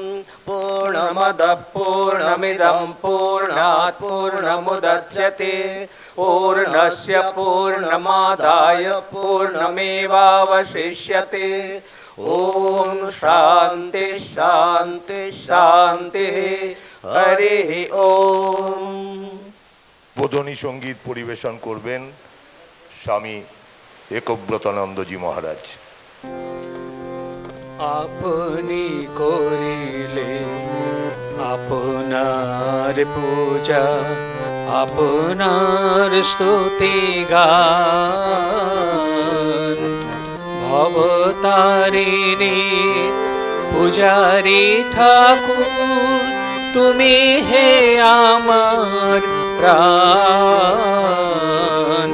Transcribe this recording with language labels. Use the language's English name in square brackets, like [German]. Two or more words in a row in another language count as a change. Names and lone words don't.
[Sanskrit] पूर्णमदः पूर्णमिदं पूर्णात् पूर्णमुदच्यते पूर्णस्य पूर्णमादाय पूर्णमेवावशिष्यते। ॐ शान्ति शान्ति शान्तिः। हरिः ॐ। [Bangla] বোধনী সঙ্গীত পরিবেশন করবেন স্বামী একব্রতানন্দজি মহারাজ। আপনি করিলে আপনার পূজা আপনার স্তুতি গান ভবতারিণী পূজারি ঠাকুর তুমি হে আমার প্রাণ।